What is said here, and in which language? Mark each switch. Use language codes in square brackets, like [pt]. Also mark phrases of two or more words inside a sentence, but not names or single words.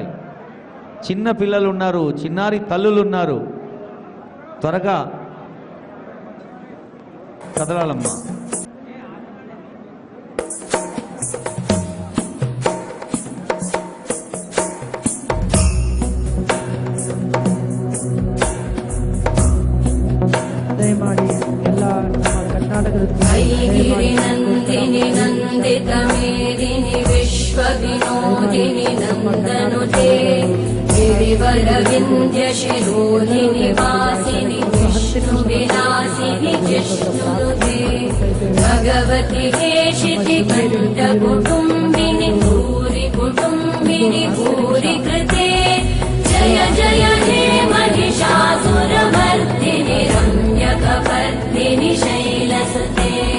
[te] చిన్న పిల్లలు ఉన్నారు, చిన్నారి తల్లులు ఉన్నారు, త్వరగా కదలాలమ్మా. [kn] ದಯಮಾಡಿ ಎಲ್ಲಾ ನಮ್ಮ ಕರ್ನಾಟಕದ [sa] गिरिनन्दिनि नन्दितमेदिनि विश्वविनोदिनि नन्दनुते गिरिवरविन्द्यशिरोधिनि वासिनि विष्णुविलासिनि जिष्णुनुते भगवति हेशितिकण्ठकुटुम्बिनि भूरि कुटुम्बिनि भूरि कृते जय जय हे महिषासुरमर्दिनि रम्यकपर्दिनि शैलसुते